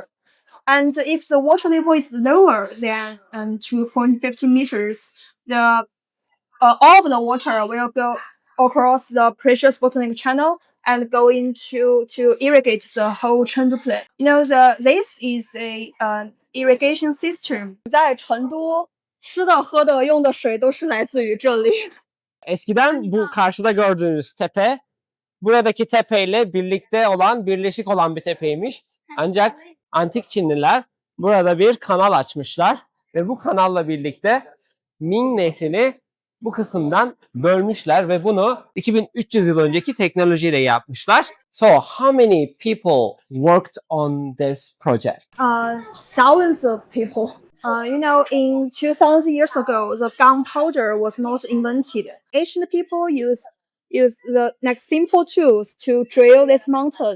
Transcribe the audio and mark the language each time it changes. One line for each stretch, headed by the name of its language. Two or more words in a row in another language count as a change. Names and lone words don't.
English: And if the water level is lower than 2.50 meters, the all of the water will go across the precious botanic channel and go into to irrigate the whole Chengdu Plain. You know, this is a irrigation system.
Chinese: 在成都，吃的、喝的、用的水都是来自于这里。
Turkish: Eskiden bu karşıda gördüğünüz tepe buradaki tepeyle birlikte olan, birleşik olan bir tepeymiş. Ancak antik Çinliler burada bir kanal açmışlar ve bu kanalla birlikte Ming Nehri'ni bu kısımdan bölmüşler ve bunu 2300 yıl önceki teknolojiyle yapmışlar.
English: So, how many people worked on this project? Thousands of people. You know, in 2000 years ago, the gunpowder was not invented. Ancient people use the like simple tools to drill this mountain.